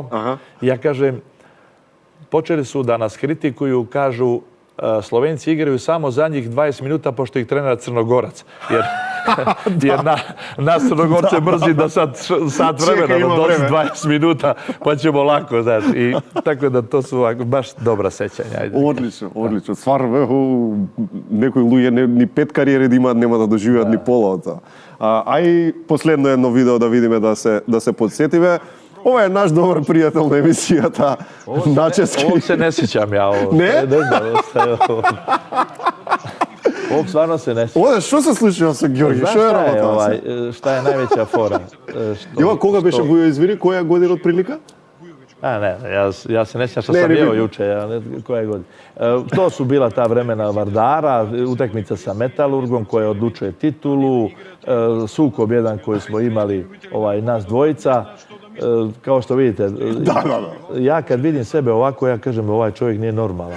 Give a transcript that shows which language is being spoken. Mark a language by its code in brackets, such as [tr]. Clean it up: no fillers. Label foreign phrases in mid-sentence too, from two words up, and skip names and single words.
[sr] Ja kažem, počeli su da nas kritikuju, kažu, Slovenci igraju samo zadnjih 20 minuta pošto ih trenira Crnogorac. Jer nas Crnogorce mrzi da sad sat vremena, da dođe 20 minuta, pa ćemo lako, znaš. I tako da to su baš dobra sećanja. [mk] Одлично. Стварно, некои луѓе ни 5 кариери да имаат, нема да доживеат ни пола од тоа. Ај последно едно видео да видиме да се подсетиме. Ова е наш добар пријател на емисијата, Начевски. [sr] Ovo se ne sjećam ja. Ne? Ne znam. Ovog stvarno se ne sjećam. Ovdje, što se slučilo sa Георги? Što je работа? Šta je najveća fora? [mk] Кога беше Vujo, извини, која година од прилика? [sr] Ne, ja se ne sjećam što sam jeo juče, koje godine. To su bila ta vremena Vardara, utakmica sa Metalurgom koja odlučuje titulu, sukob jedan koji smo imali nas dvojica. Kao što vidite, ja kad vidim sebe ovako, ja kažem ovaj čovjek nije normalan.